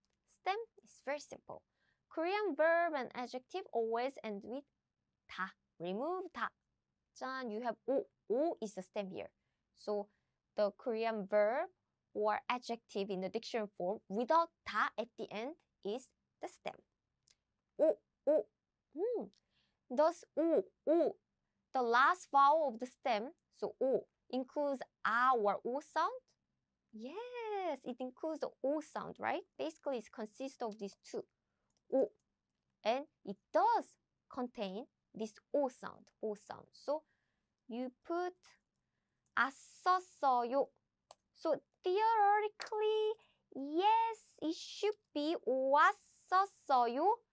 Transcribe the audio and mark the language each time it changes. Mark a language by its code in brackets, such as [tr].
[en] Stem is very simple. Korean verb and adjective always end with 다. Remove 다. [ko] 짠, you have 오. [en] 오 is the stem here. So, the Korean verb or adjective in the dictionary form without 다 at the end is the stem. [ko] 오, 오. [en] Thus, 오, the last vowel of the stem, so 오, includes 아 or 오 sound? Yes, it includes the O sound, right? Basically, it consists of these two, O. And it does contain this O sound, O sound. [ko] So you put 왔었어요. [en] So theoretically, yes, it should be [ko] 왔었어요.